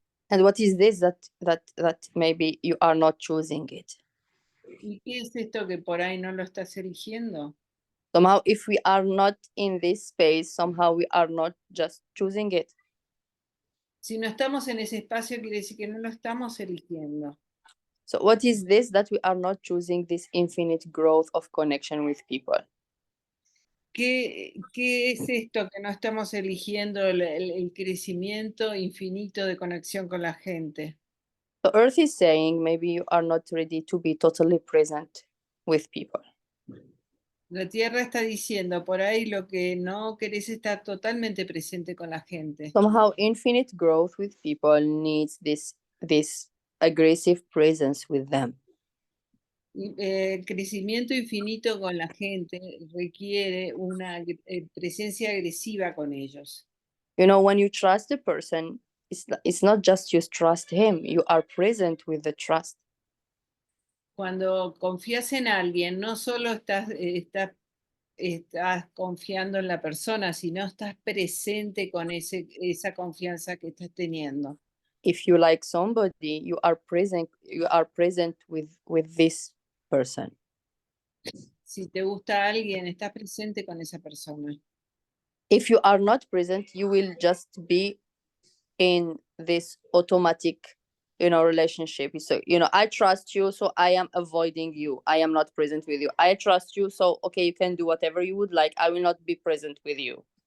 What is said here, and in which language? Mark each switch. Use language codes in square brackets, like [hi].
[en] And what is this that maybe you are not choosing it? [es] ¿Y qué es esto que por ahí no lo estás eligiendo? [en] Somehow, if we are not in this space, somehow we are not just choosing it. [es] Si no estamos en ese espacio, quiere decir que no lo estamos eligiendo. [en] So what is this that we are not choosing this infinite growth of connection with people? [es] ¿Qué es esto que no estamos eligiendo el crecimiento infinito de conexión con la gente? [en] So Earth is saying maybe you are not ready to be totally present with people. [es] La Tierra está diciendo por ahí lo que no querés estar totalmente presente con la gente. [en] Somehow infinite growth with people needs this aggressive presence with them. [es] El crecimiento infinito con la gente requiere una presencia agresiva con ellos. [en] When you trust a person, it's not just you trust him, you are present with the trust. [es] Cuando confías en alguien, no solo estás confiando en la persona, sino estás presente con esa confianza que estás teniendo. [en] If you like somebody, you are present with this person. [es] Si te gusta alguien, estás presente con esa persona. [en] If you are not present, you will just be in this automatic relationship. So I trust you, so I am avoiding you, I am not present with you. I trust you, so okay, you can do whatever you would like, I will not be present with you.